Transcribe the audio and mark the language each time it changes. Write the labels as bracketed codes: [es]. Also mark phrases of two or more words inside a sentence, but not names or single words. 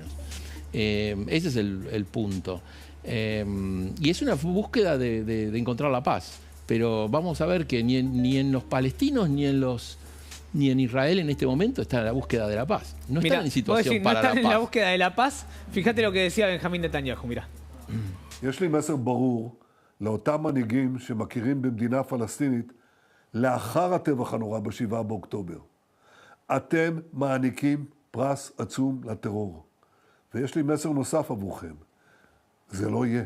[es] Ese es el punto. Y es una búsqueda de encontrar la paz. Pero vamos a ver que ni en los palestinos ni en Israel en este momento está en la búsqueda de la paz. No están en situación para la paz. No están en la búsqueda de la paz. Fíjate lo que decía Benjamín Netanyahu, mirá. [he] יש לי מסר ברור לאותם מנהיגים שמכירים במדינה פלסטינית לאחר הטבח הנורא ב7 באוקטובר. אתם מעניקים פרס עצום לטרור. ויש לי מסר נוסף עבורכם. זה לא יהיה.